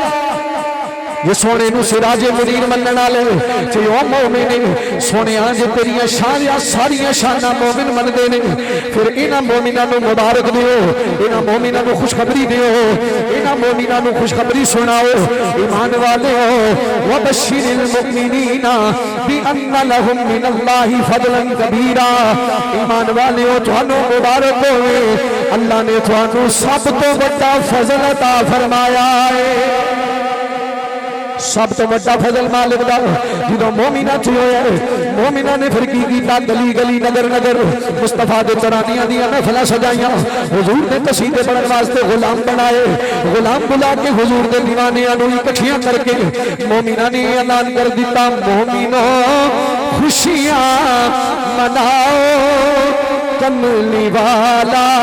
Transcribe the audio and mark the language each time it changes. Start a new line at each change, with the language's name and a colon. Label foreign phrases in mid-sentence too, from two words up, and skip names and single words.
Punjabi: یہ سوہنے نوں سراجِ منیر منن والے جے او مومن سوہنے جے تیریاں شان ساریاں شاناں مومن مندے نے پھر انہاں مومناں نوں مبارک دیو، انہاں مومناں نوں خوشخبری دیو، انہاں مومناں نوں خوشخبری سناؤ. ایمان والیو
Arabic: وبشر المؤمنين بأن لهم من الله فضلا كبيرا.
Punjabi: ایمان والیو تہانوں مبارک ہووے، اللہ نے تہانوں سب توں بڑا فضل عطا فرمایا ہے. سب توں وڈا فضل مالک دا جو مومناں چ ہویا مومناں نے پھر کی کیتا گلی گلی نگر نگر مصطفیٰ دے ترانیاں دی محفلاں سجائیاں حضور نے قصیدے پڑھن واسطے غلام بنائے غلام بلا کے حضور دے دیوانیاں نوں اکٹھیاں کر کے مومناں نے اعلان کر دتا مومنو خوشیاں مناؤ کملی والا